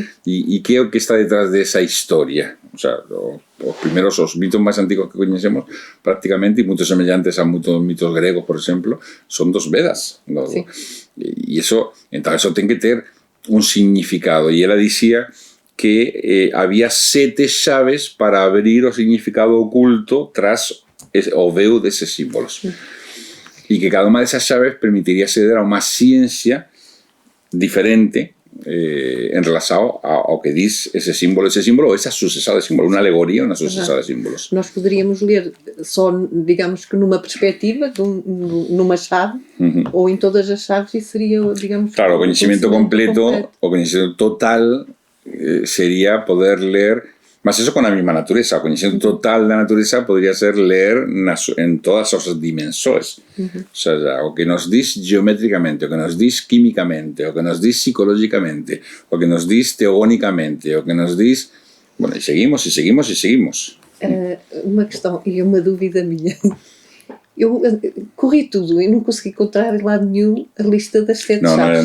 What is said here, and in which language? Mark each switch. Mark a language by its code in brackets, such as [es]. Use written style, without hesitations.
[gl] E que é o que está detrás desa historia? O sea, os mitos máis antigos que coñecemos prácticamente, e moitos semellantes a moitos mitos gregos, por exemplo, son dos Vedas, ¿no? Sí. E eso, entón, eso ten que ter un significado, e ela dicía que había 7 chaves para abrir o significado oculto tras o veo deses símbolos. E que cada unha desas chaves permitiría acceder a unha ciencia diferente en relación ao que diz ese símbolo ou esa sucesada de símbolos, unha alegoría, unha sucesada de símbolos. [pt] Nós poderíamos ler só, digamos que numa perspectiva, numa chave, ou em todas as chaves, e seria, digamos... [gl] Claro, o coñecimento completo, o coñecimento total sería poder ler, mas eso con a mesma natureza. O coñecimento total da natureza podría ser ler en todas as dimensões. O sea, o que nos diz geométricamente, o que nos diz químicamente, o que nos diz psicológicamente, o que nos diz teogónicamente, o que nos diz... Bueno, e seguimos. [pt] Uma questão e uma dúvida minha. Eu corri tudo e não consegui encontrar em lado nenhum a lista das 7 chaves.